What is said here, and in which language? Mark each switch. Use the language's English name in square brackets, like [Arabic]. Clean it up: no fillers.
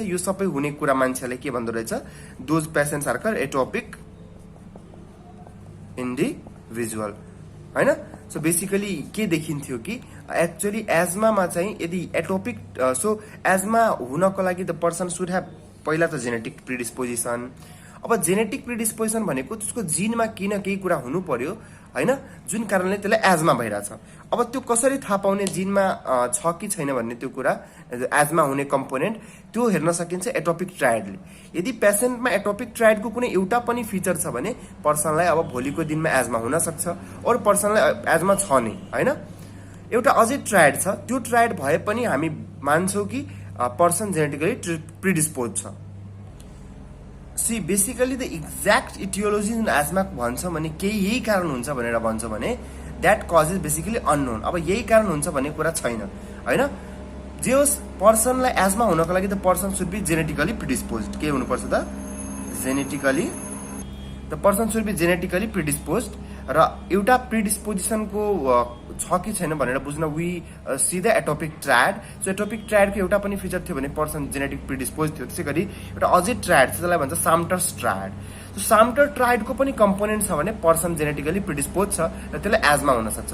[Nepali] यो सबै हुने कुरा मान्छेले के भन्दो रहेछ? [English] Those patients are called atopic individual हैन. [Nepali] सो बेसिकली के देखिन्थ्यो कि एक्चुअली एजमामा चाहिँ यदि एटोपिक, सो एजमा हुनको लागि [English] the person should have [Nepali] पहिला त जेनेटिक प्रिडिस्पोजिसन, अब जेनेटिक प्रिडिस्पोजिसन भनेको त्यसको जिनमा केही न केही कुरा हुनु पर्यो हैन, जुन कारणले त्यसलाई एजमा भइरहेछ। अब त्यो कसरी थाहा पाउने जिनमा छ कि छैन भन्ने त्यो कुरा, एजमा हुने कम्पोनेन्ट त्यो हेर्न सकिन्छ एटोपिक ट्रायडले। यदि पेसेन्टमा एटोपिक ट्रायडको कुनै एउटा पनि फिचर छ भने पर्सनलाई अब भोलिको दिनमा एजमा हुन सक्छ, और पर्सनलाई एजमा छ नै हैन। एउटा अझै ट्रायड छ, त्यो ट्रायड भए पनि हामी मान्छौँ कि पर्सन जेनेटिकली प्रिडिस्पोज छ। [English] see basically the exact etiology [Nepali] जुन एजमा भन्छ भने केही यही कारण हुन्छ भनेर भन्छ भने [English] That cause is basically unknown. [Nepali] अब यही कारण हुन्छ भन्ने कुरा छैन हैन। जे होस्, पर्सनलाई एजमा हुनको लागि [English] The person should be genetically predisposed. [Nepali] के हुनुपर्छ त? [English] Genetically the person should be genetically predisposed. [Nepali] र एउटा प्रिडिस्पोजिसनको छ कि छैन भनेर बुझ्न [English] We see the atopic triad. [Nepali] So atopic ट्रायडको एउटा पनि फिचर थियो भने पर्सन जेनेटिक प्रिडिस्पोज थियो। त्यसै गरी एउटा अझै ट्रायड छ, त्यसलाई भन्छ साम्टर्स ट्रायड। सो साम्टर ट्रायडको पनि कम्पोनेन्ट छ भने पर्सन जेनेटिकली प्रिडिस्पोज छ र त्यसलाई एजमा हुन सक्छ।